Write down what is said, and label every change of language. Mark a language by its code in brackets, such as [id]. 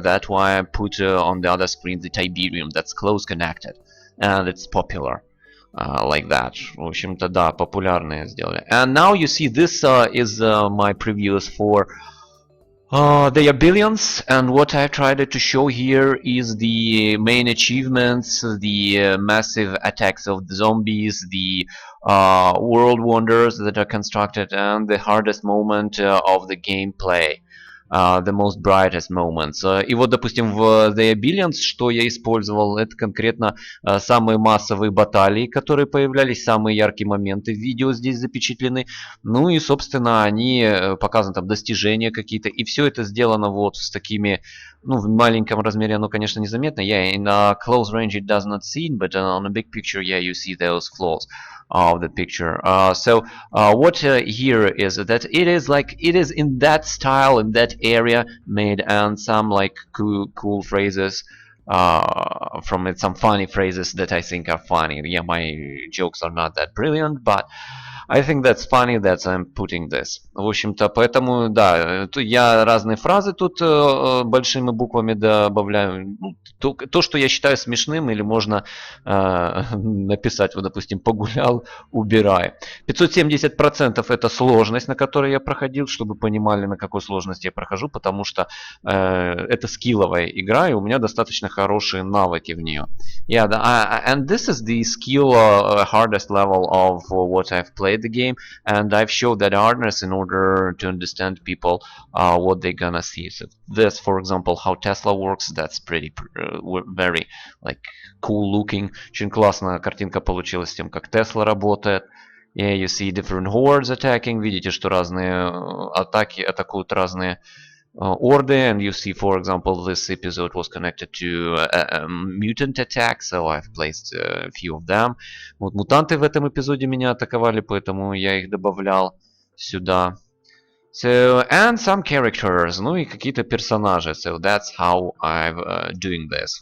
[en] That's why I put on the other screen the Tiberium. That's close connected and it's popular. Like that. [ru] В общем-то, да, популярные сделали. [en] And now you see this is my previews for they are billions, and what I've tried to show here is the main achievements, the massive attacks of the zombies, the world wonders that are constructed, and the hardest moment of the gameplay. The most brightest moments. [ru] И вот, допустим, в The Billions, что я использовал, это конкретно самые массовые баталии, которые появлялись, самые яркие моменты в видео здесь запечатлены. Ну и, собственно, они показаны там достижения какие-то. И все это сделано вот с такими, ну, в маленьком размере оно, конечно, незаметно. [en] Yeah, in a close range it does not seem, but on a big picture, yeah, you see those flaws of the picture. What here is that it is in that style, in that area made, and some like cool phrases from it, some funny phrases that I think are funny. Yeah, my jokes are not that brilliant, but I think that's funny that I'm putting this. [ru] В общем-то, поэтому, да, я разные фразы тут большими буквами добавляю. Ну, то, что я считаю смешным, или можно написать, вот, допустим, погулял, убирай. 570% это сложность, на которой я проходил, чтобы понимали, на какой сложности я прохожу, потому что это скилловая игра, и у меня достаточно хорошие навыки в нее. [en] Yeah, and this is the skill hardest level of what I've played the game, and I've showed that hardness in order to understand people what they're gonna see. So this, for example, how Tesla works, that's pretty very like cool looking. [ru] Очень классная картинка получилась с тем, как Tesla работает. [en] Yeah, you see different hordes attacking. [ru] Видите, что разные атаки атакуют разные order, [en] and you see, for example, this episode was connected to a mutant attack, so I've placed a few of them. [ru] Вот мутанты в этом эпизоде меня атаковали, поэтому я их добавлял сюда. [en] So, and some characters, [ru] ну и какие-то персонажи. [en] So that's how I'm doing this.